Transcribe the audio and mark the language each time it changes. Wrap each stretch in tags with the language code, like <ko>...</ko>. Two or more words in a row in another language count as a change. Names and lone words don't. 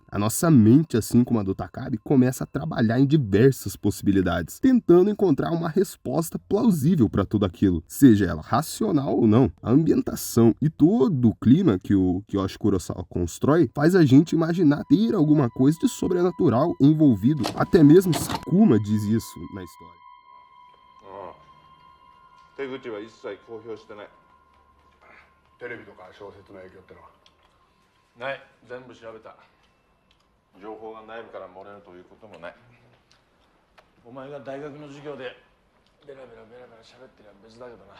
<pt>A nossa mente, assim como a do Takabe, começa a trabalhar em diversas possibilidades, tentando encontrar uma resposta plausível para tudo aquilo, seja ela racional ou não. A ambientação e todo o clima que o Kiyoshi Kurosawa constrói faz a gente imaginar ter alguma coisa de sobrenatural envolvido. Até mesmo Sakuma diz isso na história.</pt> <ja>手口は一切公表してない。テレビとか小説の影響ってのはない。全部調べた。情報が内部から漏れるということもない。お前が大学の授業でベラベラ喋ってりゃ別だけどな。</ja>